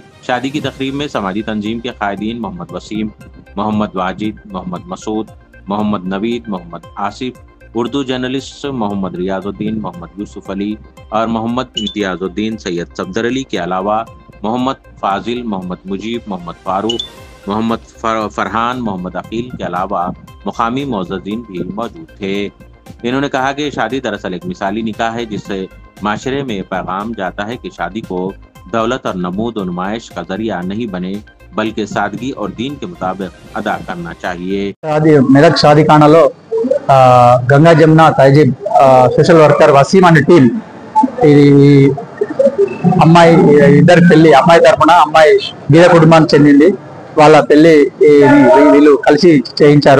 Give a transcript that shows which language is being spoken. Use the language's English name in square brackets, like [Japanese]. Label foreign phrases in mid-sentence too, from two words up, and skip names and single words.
[Urdu] شادی کی تقریب میں سماجی تنظیم کے قائدین محمد وسیم، محمد واجد، محمد مسعود، محمد نوید، محمد آصف، اردو جرنلسٹ محمد ریاض الدین، محمد یوسف علی اور محمد امتیاز الدین سید صفدر علی کے علاوہ محمد فاضل، محمد مجیب، محمد فاروق، محمد فرحان، محمد عقیل کے علاوہ مقامی معززین بھی موجود تھے۔ انہوں نے کہا کہ شادی دراصل ایک مثالی نکاح ہے جس سے معاشرے میں پیغام جاتا ہے کہ شادی کو دولت اور نمود و نمائش کا ذریعہ نہیں بنے بلکہ سادگی اور دین کے مطابق ادا کرنا چاہیے۔ [Telugu] మెదక్ షాదీఖానాలో [Urdu] گنگا جمنا تہذیب [English] social worker [Telugu] వసీం అనే టీం ఇది అమ్మాయి ఇద్దరు పెళ్లి, అమ్మాయి తరఫున అమ్మాయి బీద కుటుంబానికి చెందింది, వాళ్ళ పెళ్లి వీళ్ళు కలిసి చేయించారు।